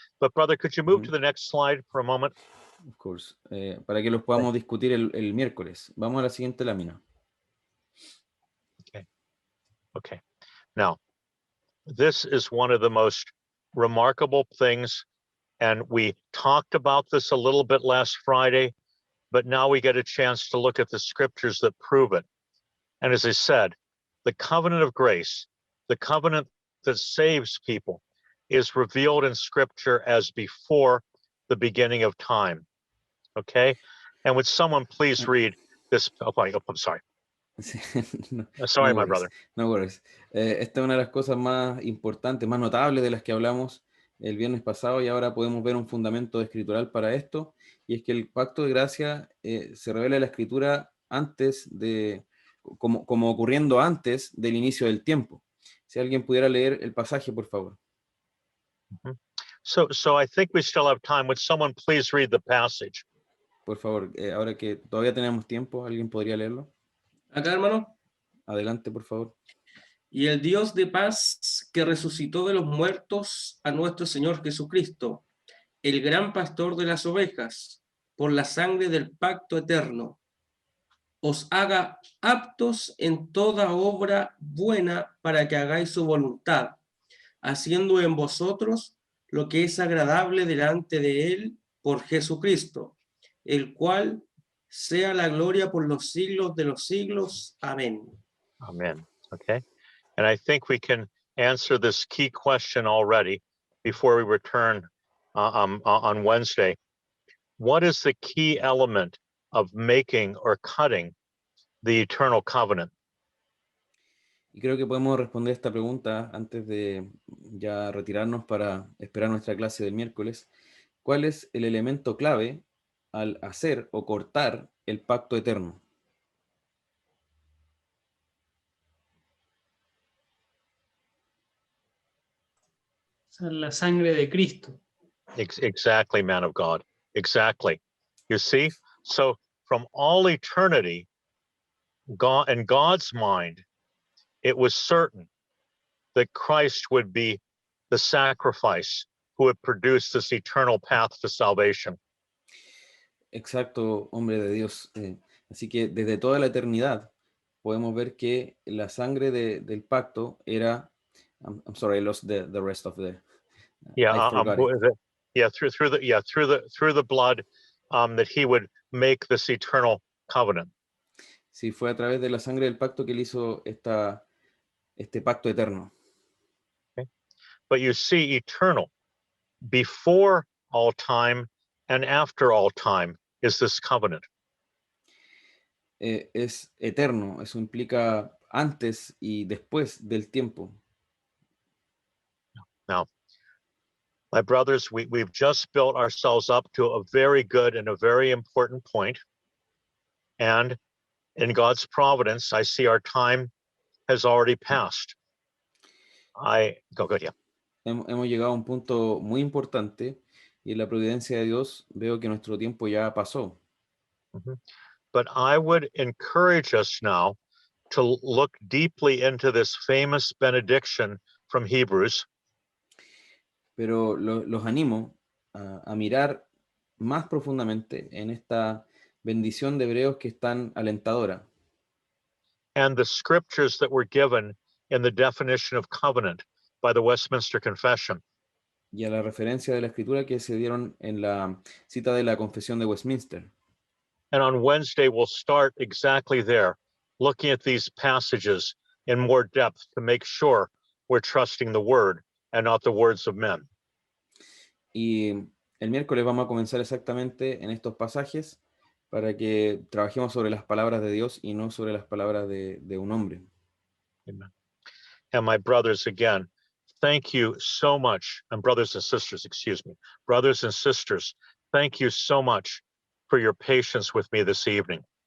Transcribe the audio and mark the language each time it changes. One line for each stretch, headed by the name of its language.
English: But brother, could you move to the next slide for a moment? Of course.
Spanish: Para que los podamos discutir el miércoles. Vamos a la siguiente lámina.
English: Okay. Now, this is one of the most remarkable things And we talked about this a little bit last Friday, but now we get a chance to look at the scriptures that prove it. And as I said, the covenant of grace, the covenant that saves people, is revealed in scripture as before the beginning of time. Okay? And would someone please read this? Oh, I'm sorry. No, Sorry, no my worries, brother. no worries.
Spanish: Esta es una de las cosas más importantes, más notables de las que hablamos el viernes pasado, y ahora podemos ver un fundamento escritural para esto, y es que el pacto de gracia se revela en la escritura antes de, como ocurriendo antes del inicio del tiempo. Si alguien pudiera leer el pasaje, por favor.
English: So I think we still have time. Would someone please read the passage?
Spanish: Por favor, ahora que todavía tenemos tiempo, ¿alguien podría leerlo? Acá, hermano. Adelante, por favor. Y el Dios de paz que resucitó de los muertos a nuestro Señor Jesucristo, el gran pastor de las ovejas, por la sangre del pacto eterno, os haga aptos en toda obra buena para que hagáis su voluntad, haciendo en vosotros lo que es agradable delante de Él por Jesucristo, el cual sea la gloria por los siglos de los siglos. Amén.
English: Amen. Okay. And I think we can answer this key question already before we return on Wednesday. What is the key element of making or cutting the eternal covenant?
Spanish: Y creo que podemos responder esta pregunta antes de ya retirarnos para esperar nuestra clase del miércoles. ¿Cuál es el elemento clave al hacer o cortar el pacto eterno? La sangre de Cristo.
English: Exactly, man of God. Exactly. You see? So from all eternity, God, in God's mind, it was certain that Christ would be the sacrifice who would produce this eternal path to salvation.
Spanish: Exacto, hombre de Dios. Así que desde toda la eternidad podemos ver que la sangre del pacto era.
English: I'm sorry, I lost the rest of the. Yeah, I forgot it. Yeah, through the blood, that he would make this eternal covenant.
Spanish: Sí, fue a través de la sangre del pacto que él hizo este pacto eterno.
English: Okay. But you see, eternal, before all time and after all time, is this covenant.
Spanish: Es eterno, eso implica antes y después del tiempo.
English: Now, my brothers, we've just built ourselves up to a very good and a very important point. And in God's providence, I see our time has already passed. Go ahead, yeah.
Spanish: Hemos llegado a un punto muy importante y en la providencia de Dios veo que nuestro tiempo ya pasó. Mm-hmm.
English: But I would encourage us now to look deeply into this famous benediction from Hebrews.
Spanish: Pero los animo a mirar más profundamente en esta bendición de Hebreos que es tan alentadora.
English: And the scriptures that were given in the definition of covenant by the Westminster Confession.
Spanish: Y a la referencia de la escritura que se dieron en la cita de la Confesión de Westminster.
English: And on Wednesday, we'll start exactly there, looking at these passages in more depth to make sure we're trusting the word and not the words of men.
Spanish: Y el miércoles vamos a comenzar exactamente en estos pasajes para que trabajemos sobre las palabras de Dios y no sobre las palabras de un hombre.
English: Amen. And my brothers, again, thank you so much, and brothers and sisters, excuse me, brothers and sisters, thank you so much for your patience with me this evening.